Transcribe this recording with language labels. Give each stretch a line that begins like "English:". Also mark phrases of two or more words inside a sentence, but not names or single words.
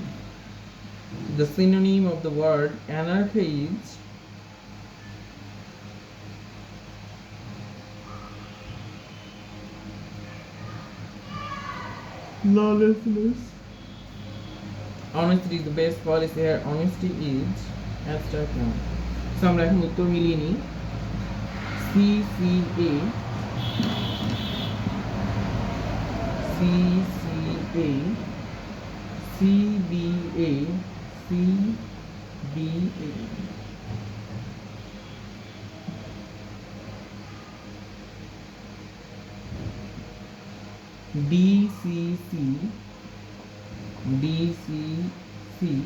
English: The synonym of the word anarchy is lawlessness. Honesty is the best policy here. Honesty is abstract noun. So
Bangla: আমরা এখন উত্তর মিলিয়ে নিই।
English: CCA CCA CBA CBA DCC DCC